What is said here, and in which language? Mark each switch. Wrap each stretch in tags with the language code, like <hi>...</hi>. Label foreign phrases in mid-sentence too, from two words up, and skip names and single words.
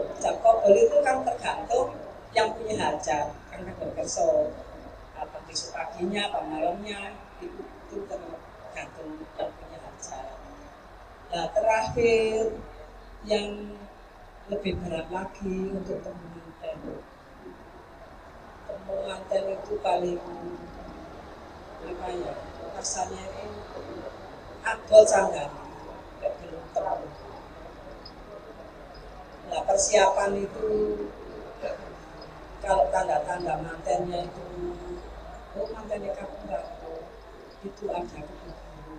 <id>Ijab kabul itu kan tergantung yang punya hajat, karena berkerso apa besok paginya, apa malamnya itu tergantung yang punya hajat. Nah terakhir yang lebih berat lagi untuk temu manten. Temu manten itu paling apa ya, rasanya ini abot sangat belum temu. Nah persiapan itu kalau tanda-tanda mantennya itu, oh mantennya kamu enggak, itu ada kubu-kubu.</id>